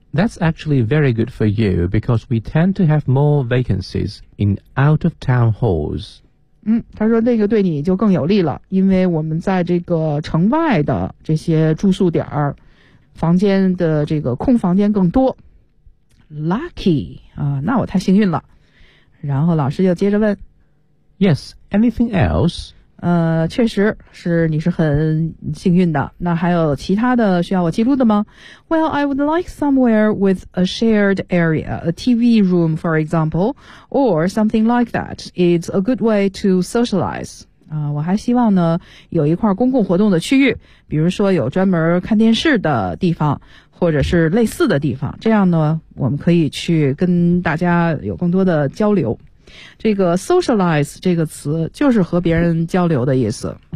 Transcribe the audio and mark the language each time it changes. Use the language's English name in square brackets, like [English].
[English] That's actually very good for you because we tend to have more vacancies in out-of-town halls. [Chinese] 他说那个对你就更有利了，因为我们在这个城外的这些住宿点房间的这个空房间更多。 Lucky, 那我太幸运了。然后老师就接着问。 [English] Yes, anything else? [Chinese] 确实是你是很幸运的。那还有其他的需要我记录的吗？ [English] Well, I would like somewhere with a shared area, a TV room, for example, or something like that. It's a good way to socialize. [Chinese] 我还希望呢有一块公共活动的区域，比如说有专门看电视的地方，或者是类似的地方，这样呢我们可以去跟大家有更多的交流。这个 socialize 这个词就是和别人交流的意思。